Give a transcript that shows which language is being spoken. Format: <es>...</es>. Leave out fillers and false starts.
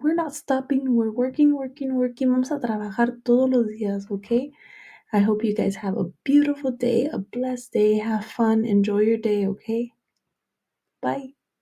<en>We're not stopping. We're working.</en> <es>Vamos a trabajar todos los días, okay?</es> <en>I hope you guys have a beautiful day, a blessed day. Have fun. Enjoy your day, okay? Bye.</en>